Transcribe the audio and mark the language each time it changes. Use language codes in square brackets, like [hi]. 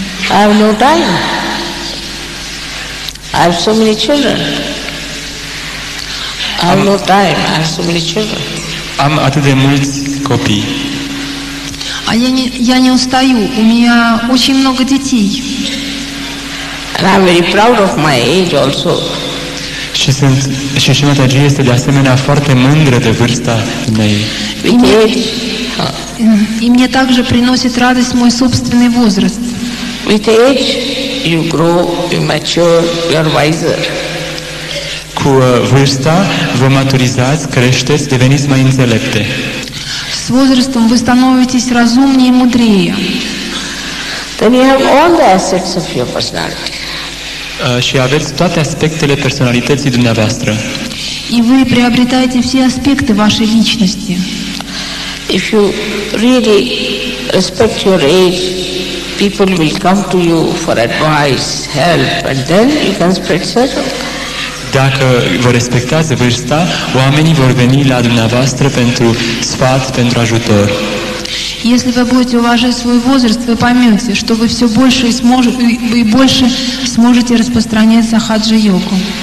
[en] I have no time. I have so many children. I have no time. I have so many children. [ro] Am atât de mulți copii. [ru] А я не устаю, у меня очень много детей. [en] And I'm very proud of my age also. [ro] Și Shri Mataji este de asemenea foarte mândră de vârsta ei. [en] With age, [ru] И мне также приносит радость мой собственный возраст. [en] with age, you grow, you mature, you are wiser. [ro] Cu vârsta vă maturizați, creșteți, deveniți mai înțelepte. [ru] С возрастом вы становитесь разумнее и мудрее. [en] Then you have all the assets of your personality. [ro] Și aveți toate aspectele personalității dumneavoastră. [ru] И вы приобретаете все аспекты вашей личности. [en] If you really respect your age, people will come to you for advice, help, and then you can spread circle. [ro] Dacă vă respectați vârsta, oamenii vor veni la dumneavoastră pentru sfat, pentru ajutor. [ru] Если вы будете уважать свой возраст, вы поймете, что вы все больше и больше сможете распространять сахаджа-йогу.